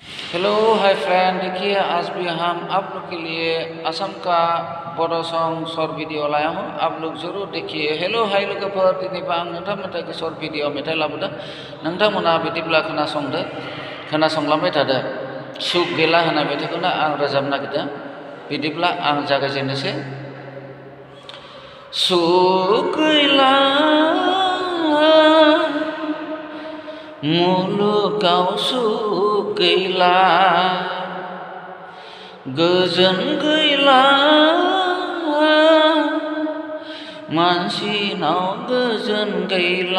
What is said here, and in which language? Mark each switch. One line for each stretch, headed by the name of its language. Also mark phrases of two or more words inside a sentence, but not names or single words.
English: hello hi friend,
Hindi: देखिए आज भी हम आप लोग के लिए असम का बड़ो
English: song short video
Hindi: लाया हूँ। आप लोग जरूर देखिए।
English: hello hi
Bodo: लोगोफोर, दिनैबो आं नोंथांमोननि
English: short video
Bodo: मेथाइ लाबोदों। नोंथांमोना बिदिब्ला खोनासंलांबाय थादो। सुख गैला होननाय मेथाइखौनो आं रोजाबनो नागिरदों। बिदिब्ला आं जागायजेननोसै। सुख गैला मुलुगाव सुख गैला, गोजोन गैला मानसिनाव गोजोन गैला।